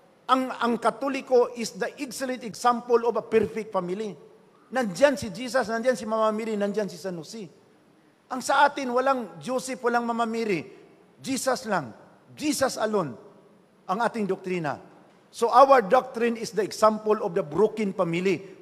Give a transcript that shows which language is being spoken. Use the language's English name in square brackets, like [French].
[Filipino] Ang Katoliko [English] is the excellent example of a perfect family. [Filipino] Nandyan si Jesus, nandyan si Mama Mary, nandyan si San Jose. Ang sa atin, walang Joseph, walang Mama Mary. Jesus lang. Jesus alone ang ating doktrina. [English] So our doctrine is the example of the broken family.